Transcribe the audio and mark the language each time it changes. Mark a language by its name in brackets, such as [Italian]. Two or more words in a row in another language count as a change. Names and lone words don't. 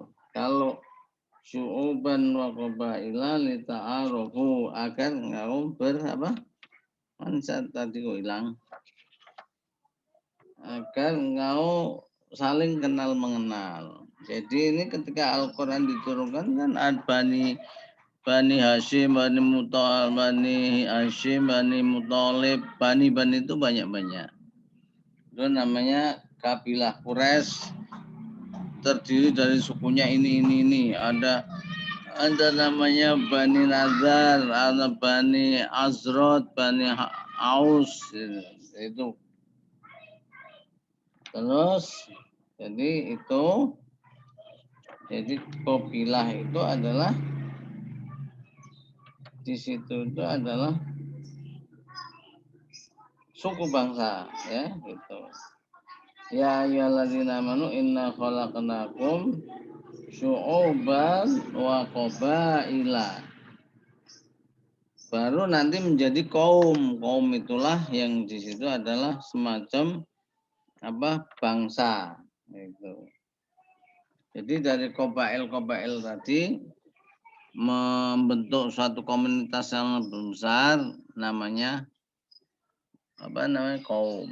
[Indonesian] Kalau [Arabic] شعوبا وقبائل لتعارفوا, [Indonesian] agar engkau tadi kok hilang, agar engkau saling kenal mengenal. Jadi ini ketika Al-Quran diturunkan kan ada Bani Hashim, Bani Muttalib, Bani Hashim, Bani Muttalib, Bani itu banyak-banyak. Itu namanya kabilah Quraisy, terdiri dari sukunya ini. Ada namanya Bani Nazar, ada Bani Azrod, Bani Aus, itu. Terus jadi kabilah itu adalah di situ itu adalah suku bangsa, ya gitu. [Arabic] يا أيها الذين آمنوا إنا خلقناكم شعوبا وقبائل. [Indonesian] Baru nanti menjadi kaum. Kaum itulah yang di situ adalah semacam bangsa gitu. Jadi dari qabail tadi membentuk suatu komunitas yang lebih besar, namanya kaum.